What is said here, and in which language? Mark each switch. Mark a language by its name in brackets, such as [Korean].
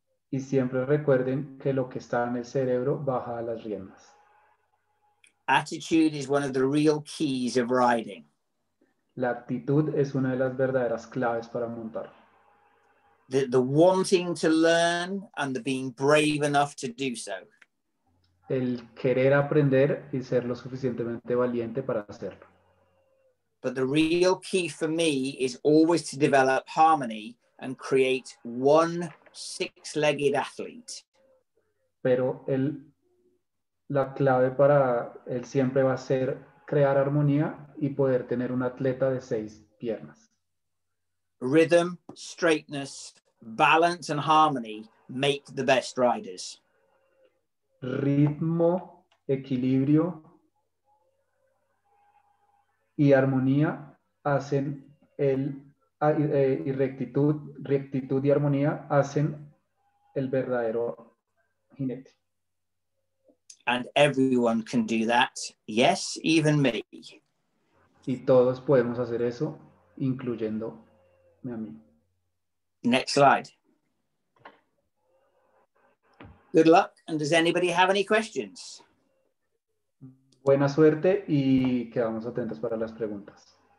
[Spanish] Y siempre recuerden que lo que está en el cerebro baja a las riendas. [English] Attitude is one of the real keys of riding. [Spanish] La actitud es una de las verdaderas claves para montar. [English] The wanting to learn and the being brave enough to do so. [Spanish] El querer aprender y ser lo suficientemente valiente para hacerlo. [English] But the real key for me is always to develop harmony and create one six-legged athlete. [Spanish] Pero la clave para él siempre va a ser crear armonía y poder tener un atleta de 6 piernas. [English] Rhythm, straightness, balance, and harmony make the best riders. [Spanish] Ritmo, equilibrio y armonía hacen y rectitud y armonía hacen el verdadero jinete. [English] And everyone can do that. Yes, even me. [Spanish] Y todos podemos hacer eso, incluyéndome a mí. [English] Next slide. Good luck. And does anybody have any questions? [Spanish] Buena suerte y quedamos atentos para las preguntas.